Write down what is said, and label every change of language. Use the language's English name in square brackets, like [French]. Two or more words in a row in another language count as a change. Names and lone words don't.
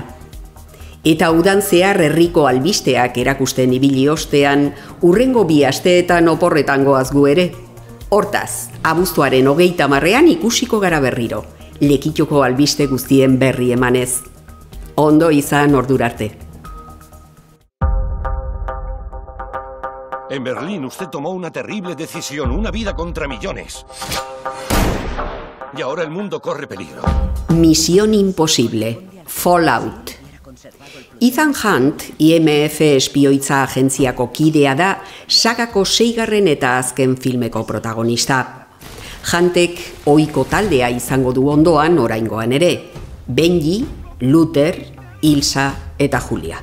[Basque] Eta udan zehar herriko albisteak erakusten ibili ostean, hurrengo 2 asteetan oporretan goaz gu ere. Hortaz, abuztuaren 30ean ikusiko gara berriro, Lekitoko albiste guztien berri emanez. Ondo izan ordurarte. [Spanish] En Berlín usted tomó una terrible decisión, una vida contra millones. Y ahora el mundo corre peligro. Misión imposible. Fallout. [Basque] Ethan Hunt, IMF espioitza agentziako kidea da, sagako 6. eta azken filmeko protagonista. Huntek ohiko taldea izango du ondoan oraingoan ere. Benji, Luther, Ilsa eta Julia.